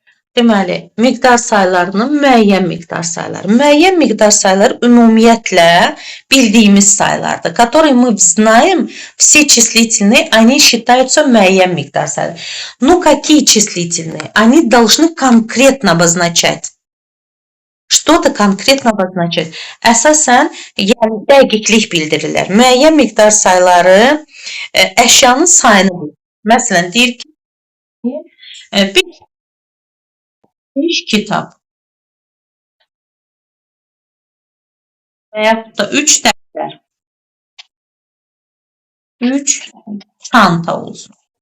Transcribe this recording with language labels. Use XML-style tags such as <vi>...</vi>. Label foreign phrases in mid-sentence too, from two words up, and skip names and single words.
<az>Deməli, miqdar saylarının müəyyən miqdar sayları. Müəyyən miqdar saylar ümumiyyətlə bildiyimiz saylardır,</az> <ru>которые мы знаем, все числительные, они считаются</ru> <az>müəyyən miqdar sayları.</az> <ru>Но какие числительные? Они должны конкретно обозначать. Что-то конкретно обозначать.</ru> <az>Əsasən, yəni dəqiqlik bildirirlər. Müəyyən miqdar sayları əşyanın sayını bilir. Məsələn, deyir ki, bir kitab və yaxud da 3 dəftər, 3 çanta olsun.</az>